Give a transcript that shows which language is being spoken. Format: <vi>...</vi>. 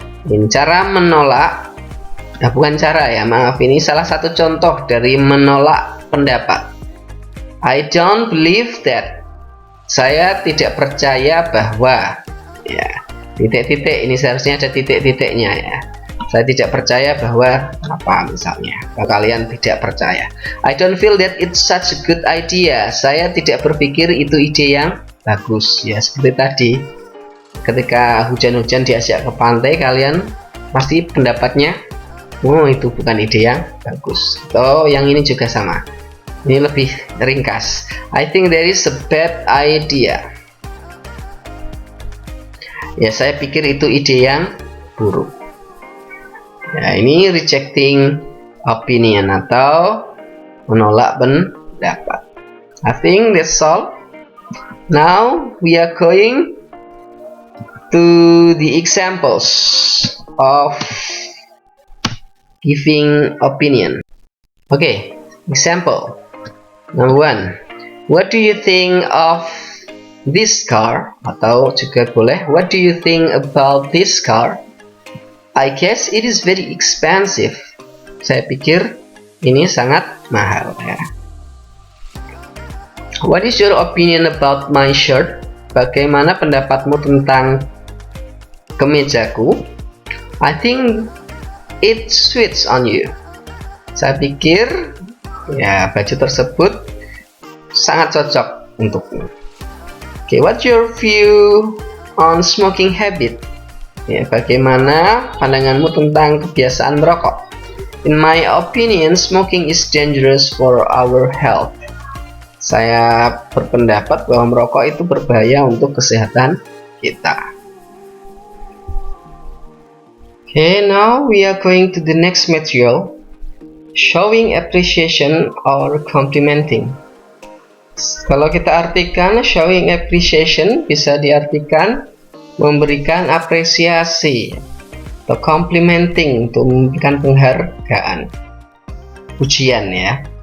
<id>Ini cara menolak. Nah, bukan cara ya, maaf, ini salah satu contoh dari menolak pendapat.</id> <en>I don't believe that.</en> <id>Saya tidak percaya bahwa ya, titik-titik ini seharusnya ada titik-titiknya ya. Saya tidak percaya bahwa apa misalnya, kalau kalian tidak percaya.</id> <en>I don't feel that it's such a good idea.</en> <id>Saya tidak berpikir itu ide yang bagus. Ya, seperti tadi, ketika hujan-hujan diajak ke pantai, kalian pasti pendapatnya, oh itu bukan ide yang bagus. Oh, yang ini juga sama. Ini lebih ringkas.</id> <en>I think there is a bad idea.</en> <id>Ya, saya pikir itu ide yang buruk. Ya, ini</id> <en>rejecting opinion</en> <id>atau menolak pendapat.</id> <en>I think that's all. Now we are going to the examples of giving opinion. Okay, example number 1. What do you think of this car?</en> <id>Atau juga boleh,</id> <en>what do you think about this car? I guess it is very expensive.</en> <id>Saya pikir ini sangat mahal ya.</id> <en>What is your opinion about my shirt?</en> <id>Bagaimana pendapatmu tentang kemejaku?</id> <en>I think it suits on you.</en> <id>Saya pikir ya baju tersebut sangat cocok untukmu.</id> <en>Okay, what's your view on smoking habit?</en> <id>Ya, bagaimana pandanganmu tentang kebiasaan merokok?</id> <en>In my opinion, smoking is dangerous for our health.</en> <id>Saya berpendapat bahwa merokok itu berbahaya untuk kesehatan kita.</id> <en>Okay, now we are going to the next material, showing appreciation or complimenting.</en> <id>Kalau kita artikan showing appreciation, bisa diartikan memberikan apresiasi atau complimenting, untuk memberikan penghargaan, pujian ya.</id>